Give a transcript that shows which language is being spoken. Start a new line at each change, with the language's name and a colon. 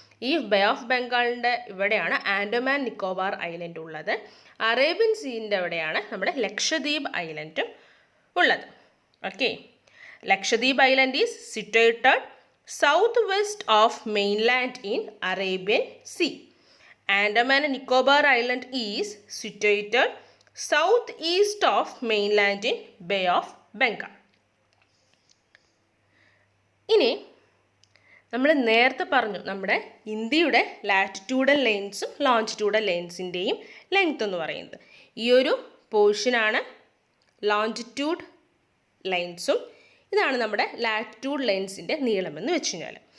Malayalam: ഈ bay of ബംഗാളിൻ്റെ ഇവിടെയാണ് Andaman Nicobar island ഉള്ളത്. അറേബ്യൻ സീൻ്റെ അവിടെയാണ് നമ്മുടെ ലക്ഷദ്വീപ് ഐലൻഡും ഉള്ളത്.
English: Okay, Lakshadweep island is situated south west of mainland in Arabian sea. Andaman and Nicobar Island is situated southeast of mainland in Bay of Bengal.
Malayalam: ഇനി നമ്മൾ നേരത്തെ പറഞ്ഞു നമ്മുടെ ഇന്ത്യയുടെ ലാറ്റിറ്റ്യൂഡൽ ലൈൻസും ലോഞ്ചിറ്റ്യൂഡൽ ലൈൻസിൻ്റെയും ലെങ്ത് എന്ന് പറയുന്നത് ഈ ഒരു പോർഷനാണ് ലോഞ്ചിറ്റ്യൂഡ് ലൈൻസും ഇതാണ് നമ്മുടെ ലാറ്റിറ്റ്യൂഡ് ലൈൻസിൻ്റെ നീളമെന്ന് വെച്ച് കഴിഞ്ഞാൽ.